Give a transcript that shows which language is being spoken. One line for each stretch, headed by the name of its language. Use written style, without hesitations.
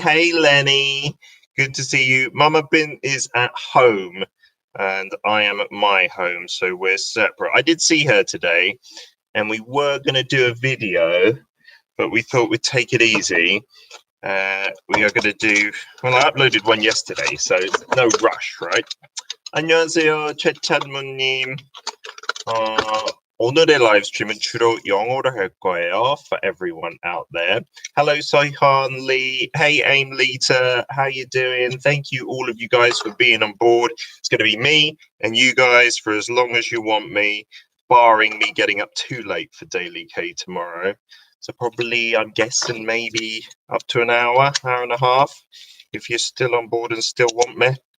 English: Hey, Lenny. Good to see you. Mama Bin is at home and I am at my home, so we're separate. I did see her today and we were going to do a video, but we thought we'd take it easy. We are going to do, well, I uploaded one yesterday, so no rush, right?
Korean: 안녕하세요, 최찬무님. 오늘의 라이브 스트림은 주로 영어로 할 거예요
English: for everyone out there. Hello, Soihan Lee. Hey, Aim Lita. How you doing? Thank you, all of you guys, for being on board. It's going to be me and you guys for as long as you want me, barring me getting up too late for Daily K tomorrow. So probably, I'm guessing, maybe up to an hour and a half, if you're still on board and still want me.